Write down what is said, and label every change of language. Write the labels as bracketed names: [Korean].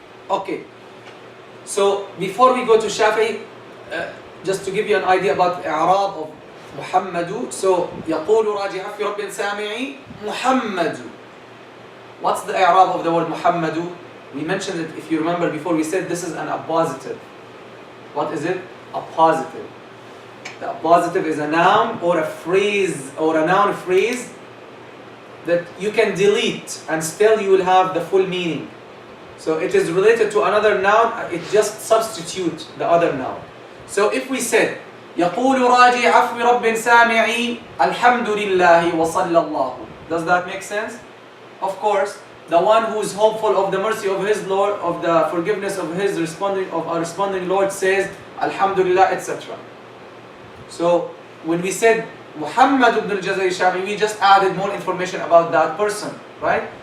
[English] Okay, so before we go to Shafi'i, just to give you an idea about the i'rab of Muhammadu. [Arabic] So يقول راجع في رب سامعي Muhammadu. [English] What's the i'rab of the word Muhammadu? We mentioned it, if you remember before, we said this is an appositive. What is it? A positive. The appositive is a noun or a phrase, or a noun phrase that you can delete and still you will have the full meaning. So it is related to another noun, it just substitutes the other noun. So if we said يقول راجي عفو رب سامعي الحمد لله وصلى الله, does that make sense? Of course, the one who is hopeful of the mercy of his Lord, of the forgiveness of our responding Lord says Alhamdulillah, etc. So when we said Muhammad ibn al-Jazari, we just added more information about that person, right?